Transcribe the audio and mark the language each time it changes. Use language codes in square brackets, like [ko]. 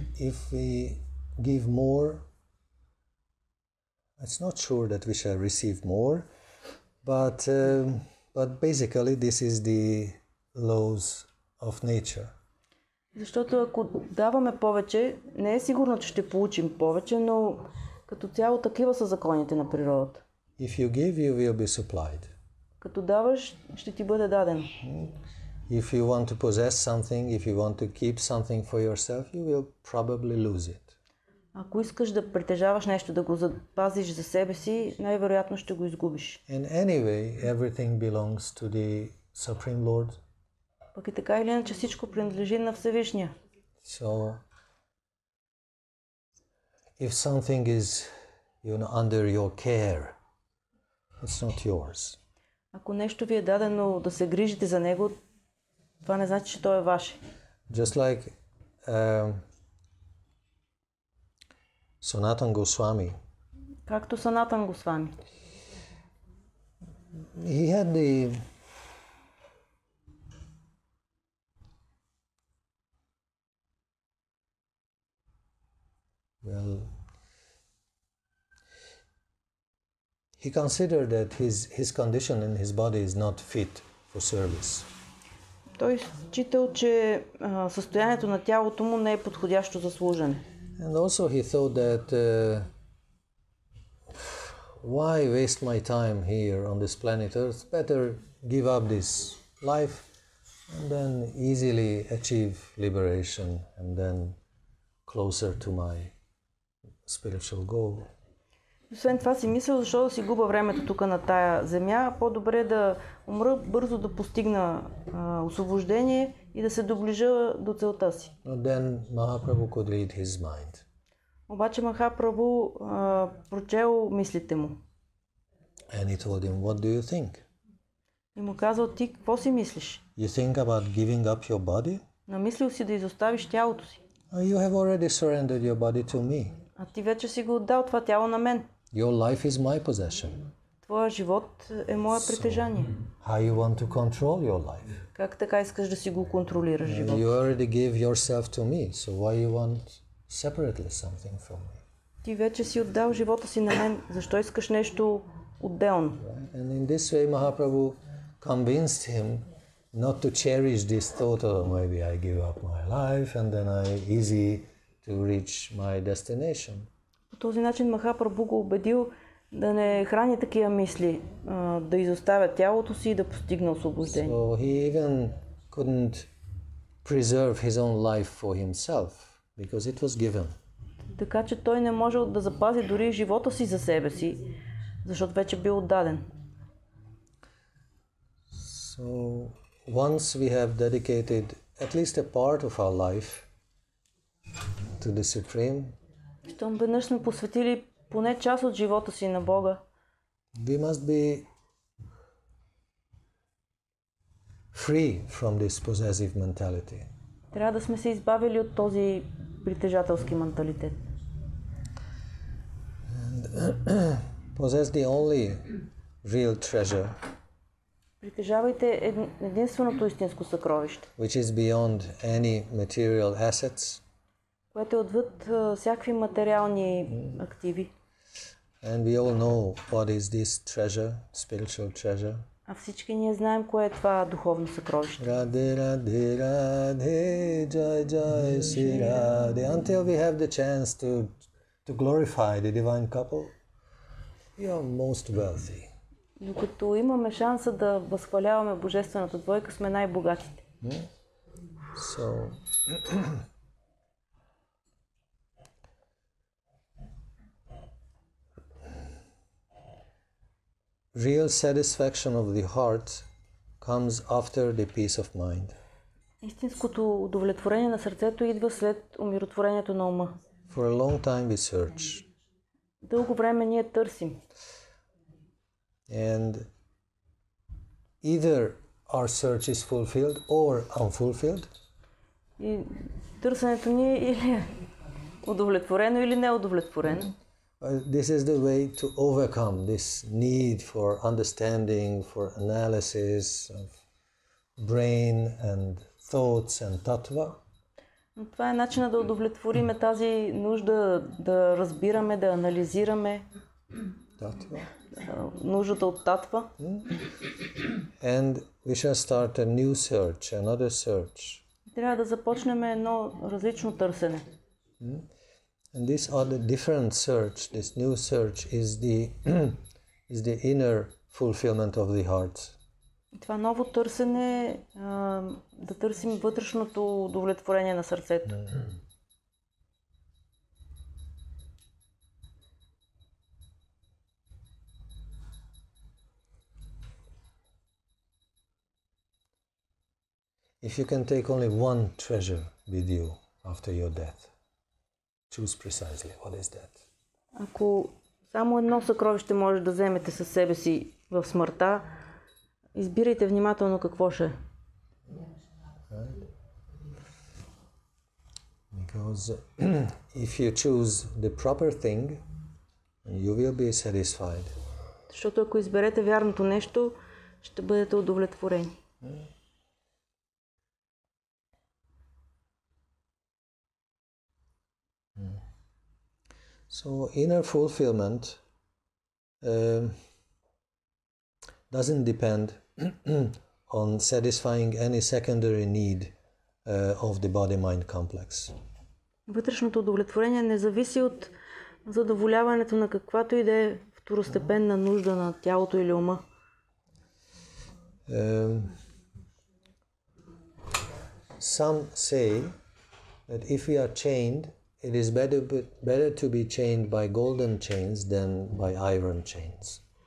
[en] If we give more, it's not sure that we shall receive more, but basically this is the laws of nature. [bg] Защото ако даваме повече, не е сигурно, че ще получим повече, но като цяло такива са законите на природата. [en] If you give, you will be supplied. [bg] Като даваш, ще ти бъде дадено. [en] If you want to possess something, if you want to keep something for yourself, you will probably lose it. [bg] Ако искаш да притежаваш нещо, да го запазиш за себе си, най-вероятно ще го изгубиш. [en] And anyway, everything belongs to the Supreme Lord. [bg] Пък и така или иначе всичко принадлежи на Всевишния. [en] So, if something is, under your care, it's not yours. [bg] Ако нещо ви е дадено да се грижите за него, това не значи, че то е ваше. [en] Just like Sanatana Goswami. [bg] Както Санатан Госвами. [en] He had he considered that his condition in his body is not fit for service. [bg] Той считал, че състоянието на тялото му не е подходящо за служене. [en] And also he thought that why waste my time here on this planet Earth? Better give up this life and then easily achieve liberation and then closer to my spiritual goal. [bg] Освен това си мисля, защо да си губа времето тук на тая земя, по-добре да умра бързо да постигна освобождение и да се доближа до целта си. [en] Then Mahaprabhu could read his mind. [bg] Обаче Махапрабху прочел мислите му. [en] And he told him, what do you think? [bg] И му казал, ти какво си мислиш? [en] You think about giving up your body? [bg] Намислил си да изоставиш тялото си. [en] You have already surrendered your body to me. [bg] А ти вече си го отдал това тяло на мен. [en] Your life is my possession. [bg] Твоя живот е мое притежание. [en] How you want to control your life? [bg] Как така искаш да си го контролираш живота? [en] You already gave yourself to me, so why you want separately something from me? [bg] Ти вече си отдал живота си на мен, защо искаш нещо отделно? [en] And in this way Mahaprabhu convinced him not to cherish this thought of maybe I give up my life and then I easy to reach my destination. [bg] По този начин Махапрабху го убедил да не храни такива мисли, да изоставя тялото си и да постигне освобождение. [en] So he even couldn't preserve his own life for himself because it was given. [bg] Така че той не можел да запази дори живота си за себе си, защото вече бил отдаден. [en] So once we have dedicated at least a part of our life to the Supreme, [bg] щом веднъж сме посветили поне част от живота си на Бога, [en] we must be free from this possessive mentality. [bg] трябва да сме се избавили от този притежателски менталитет. [en] Possess the only real treasure, [bg] Притежавайте единственото истинско съкровище, [en] which is beyond any material assets, [bg] което е отвъд всякакви материални активи. [en] and we all know what is this treasure, spiritual treasure. [bg] А всички ние знаем кое е това духовно съкровище. [en] Radhe Radhe Radhe Jai Jai Shri Radhe. Until we have the chance to glorify the divine couple, we are most wealthy. [bg] Докато имаме шанса да възхваляваме божествената двойка, сме най-богатите. [en] So real satisfaction of the heart comes after the peace of mind. [bg] Истинското удовлетворение на сърцето идва след умиротворението на ума. [en] For a long time we search, [bg] Дълго време ние търсим. [en] and either our search is fulfilled or unfulfilled. [bg] И търсенето ни е или удовлетворено, или неудовлетворено. [en] This is the way to overcome this need for understanding, for analysis of brain and thoughts and tattva. [bg] Но това е начинът да удовлетвориме тази нужда да разбираме, да анализираме [en] Tattva. [bg] нуждата от татва. [en] And we shall start a new search, another search. [bg] Трябва да започнем едно различно търсене. [en] And this other different search, this new search is the inner fulfillment of the heart. [bg] Това ново търсене е да търсим вътрешното удовлетворение на сърцето. [en] If you can take only one treasure with you after your death, choose precisely what is that. [bg] Ако само едно съкровище може да вземете със себе си в смъртта, избирайте внимателно какво ще е. [en] Because if you choose the proper thing, you will be satisfied. [bg] Защото ако изберете вярното нещо, ще бъдете удовлетворени. [en] So inner fulfillment doesn't depend on satisfying any secondary need of the body-mind complex. [bg] Вътрешното удовлетворение не зависи от задоволяването на каквато и да е второстепенна нужда на тялото или ума. [en] Some say that if we are chained, it is better to be chained by golden chains than by iron chains.